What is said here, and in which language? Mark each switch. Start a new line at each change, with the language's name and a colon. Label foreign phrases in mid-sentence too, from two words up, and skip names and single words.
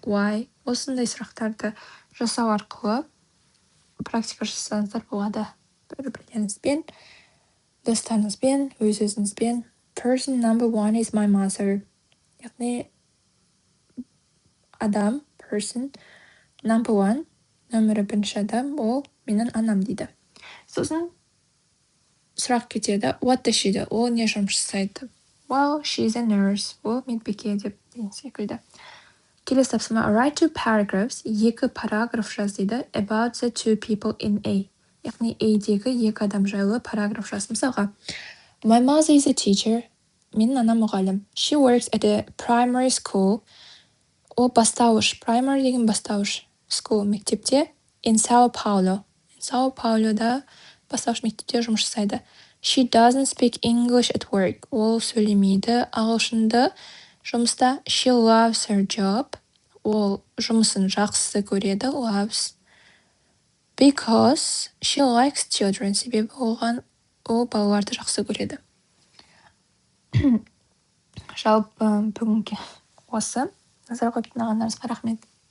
English: Why?
Kazakh: Осындай сұрақтарды жасау арқылы практика жасасаңыздар болады. Бір-біріңізбен, достарыңызбен, өз-өзіңізбен.
English: Person number 1 is my mother.
Kazakh: Яғни адам,
English: person, number 1,
Kazakh: нөмірі бірінші адам, ол менің анам дейді. Сосын сұрақ кетеді.
English: What does she do?
Kazakh: Ол не жұмыс жасайды?
English: Well, she's a nurse.
Kazakh: Ол медбике деп деген секілді. Келесі тапсырма.
English: Write 2 paragraphs.
Kazakh: 2 параграф жаз дейді.
English: About the 2 people in A.
Kazakh: Яғни A-дегі 2 адам жайлы параграф жаз. Мысалға,
English: My mother is a teacher.
Kazakh: Менің анам мұғалім.
English: She works at a primary school.
Kazakh: Ол бастауыш. Primary деген бастауыш. School мектепте. In Sao Paulo. Sao Pauloда бастауыш мектепте жұмыс жасайды.
English: She doesn't speak English at work.
Kazakh: Ол сөйлемейді ағылшынды жұмыста.
English: She loves her job.
Kazakh: Ол жұмысын жақсы көреді.
English: Loves. Because she likes children.
Kazakh: Себебі ол балаларды жақсы көреді. Жалпы бүгінгі осы. Назар қойып тыңдағандарыңызға рахмет.